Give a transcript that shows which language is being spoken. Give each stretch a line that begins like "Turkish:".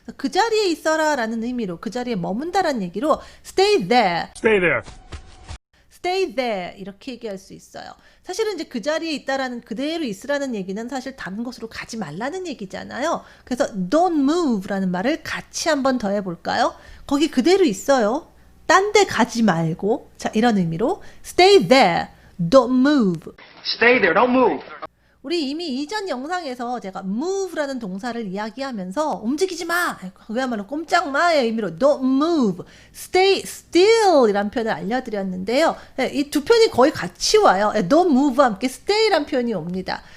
Korean: 그 자리에 있어라 라는 의미로 그 자리에 머문다 라는 얘기로
English: stay there. Stay there. stay there
Korean: 이렇게 얘기할 수 있어요. 사실은 이제 그 자리에 있다라는 그대로 있으라는 얘기는 사실 다른 곳으로 가지 말라는 얘기잖아요. 그래서
English: don't move
Korean: 라는 말을 같이 한번 더 해볼까요? 거기 그대로 있어요. 딴 데 가지 말고. 자, 이런 의미로
English: stay there, don't move. Stay there, don't move.
Korean: 우리 이미 이전 영상에서 제가 move라는 동사를 이야기하면서 움직이지 마! 그야말로 꼼짝마의 의미로
English: don't move, stay still
Korean: 이란 표현을 알려드렸는데요. 이 두 표현이 거의 같이 와요.
English: don't move
Korean: 와 함께 stay란 표현이 옵니다.